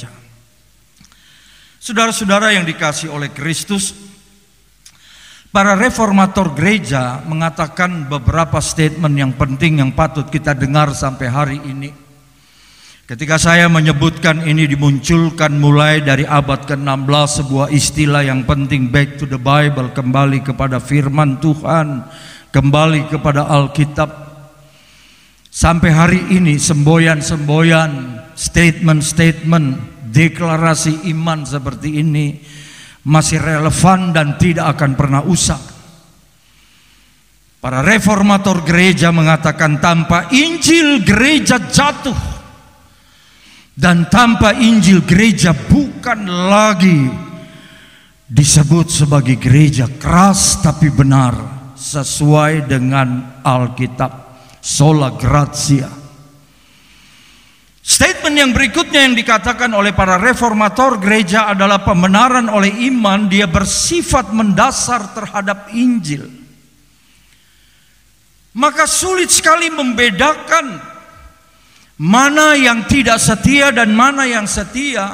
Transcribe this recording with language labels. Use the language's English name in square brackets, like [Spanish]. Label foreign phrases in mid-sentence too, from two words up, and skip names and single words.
[Indonesian] Saudara-saudara yang dikasihi oleh Kristus, para reformator gereja mengatakan beberapa statement yang penting yang patut kita dengar sampai hari ini. Ketika saya menyebutkan ini dimunculkan mulai dari abad ke-16 sebuah istilah yang penting, [English] back to the Bible, [Indonesian] kembali kepada firman Tuhan, kembali kepada Alkitab. Sampai hari ini semboyan-semboyan, statement-statement, deklarasi iman seperti ini masih relevan dan tidak akan pernah usang. Para reformator gereja mengatakan tanpa Injil gereja jatuh, dan tanpa Injil gereja bukan lagi disebut sebagai gereja keras tapi benar sesuai dengan Alkitab, [Latin] sola gratia. [Indonesian] Statement yang berikutnya yang dikatakan oleh para reformator gereja adalah pembenaran oleh iman, dia bersifat mendasar terhadap Injil. Maka sulit sekali membedakan mana yang tidak setia dan mana yang setia.